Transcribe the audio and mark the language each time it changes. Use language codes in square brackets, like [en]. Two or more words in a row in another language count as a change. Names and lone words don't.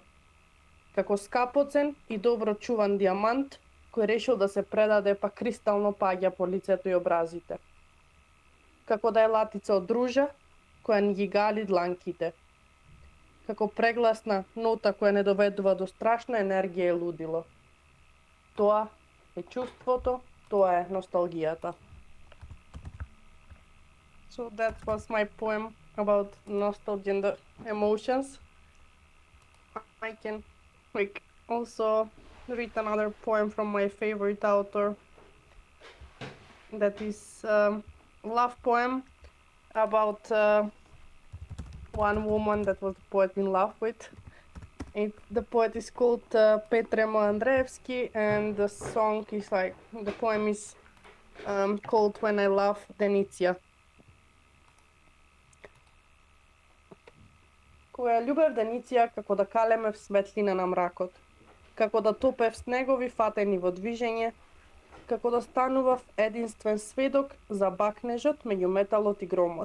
[mk] Како скапоцен и добро чуван диамант кој решил да се предаде па кристално паѓа по лицето и образите. Како да е латица од ружа која ни ги гали дланките. како прегласна нота која не доведува до страшна енергија и лудило. Тоа е чувството, тоа е носталгијата. [en] So that was my poem about nostalgia and the emotions. I can also read another poem from my favorite author. That is love poem about one woman that was the poet in love with. The poet is called 𝗙𝗵𝗁 and the song is the poem is called When I Love 𝗙𝗫𝗁. [mk] Која љубев 𝗙𝗫𝗁 како да калеме в светлина на мракот, како да топев снегови фатени во движење, како да станував единствен сведок за бакнежот меѓу металот и громот.